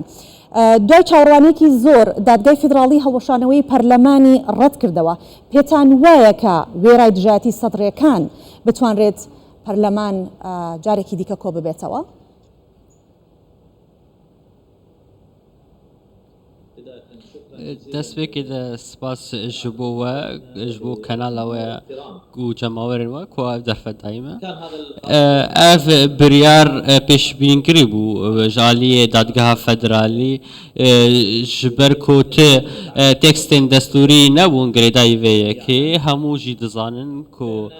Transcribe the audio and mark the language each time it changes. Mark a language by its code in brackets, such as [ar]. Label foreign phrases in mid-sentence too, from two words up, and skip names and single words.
[ckb] دوای چاوەڕوانێکی زۆر دادگای فیدراڵی هەڵوەشانەوەی پەرلەمانی ڕەت کردەوە. پێتان وایە کە وێرای دژایەتی سەدرەکان بتوانرێت پەرلەمان جارێکی دیکە کۆ ببێتەوە؟ دەست پێکێدە سپاس [ku] ji bo we ji bo kanala we û cemawerên we ku ev derfetayî me ev biryar pêşbînkirî bû ji aliyê dadgeha federalî ji ber ku ti tekstên destûrî nebûn girêdayî vê yekê hemû jî dizanin ku